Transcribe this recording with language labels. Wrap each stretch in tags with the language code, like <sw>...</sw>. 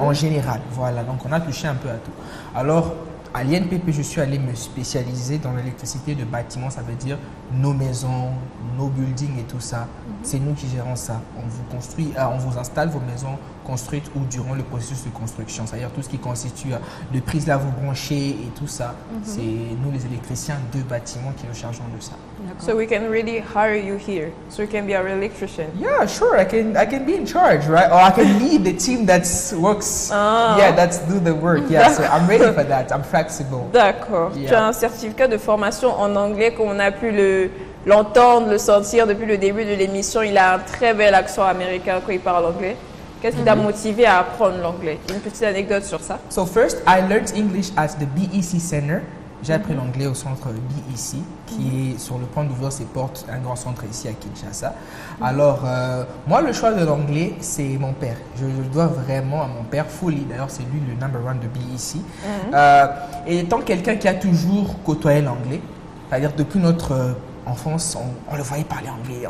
<fr>En général, voilà, donc on a touché un peu à tout. Alors, à l'INPP, je suis allé me spécialiser dans l'électricité de bâtiment, ça veut dire nos maisons, nos buildings et tout ça. C'est nous qui gérons ça. On vous installe vos maisons construites ou durant le processus de construction, c'est-à-dire tout ce qui constitue le prise là, vous branchez et tout ça. C'est nous les électriciens de bâtiments qui nous chargeons de ça.</fr> <en>So we can really hire you here, so you can be our electrician. Yeah, sure. I can be in charge, right? Or I can lead the team that works. Yeah, that's do the work. Yeah, so I'm ready for that. I'm flexible.</en> <fr>D'accord.</fr> <en>Yeah.</en> <fr>Tu as un certificat de formation en anglais, comme on a pu l'entendre, le sentir depuis le début de l'émission. Il a un très bel accent américain quand il parle anglais. Qu'est-ce qui t'a motivé à apprendre l'anglais? Une petite anecdote sur ça.</fr> <en>So first, I learned English at the BEC Center.</en> <fr>J'ai appris l'anglais au centre BEC, qui est sur le point d'ouvrir ses portes, un grand centre ici à Kinshasa. Alors, moi, le choix de l'anglais, c'est mon père. Je dois vraiment à mon père, Fouli. D'ailleurs, c'est lui le number one de BEC. Et étant quelqu'un qui a toujours côtoyé l'anglais, c'est-à-dire depuis notre enfance, on le voyait parler anglais.</fr>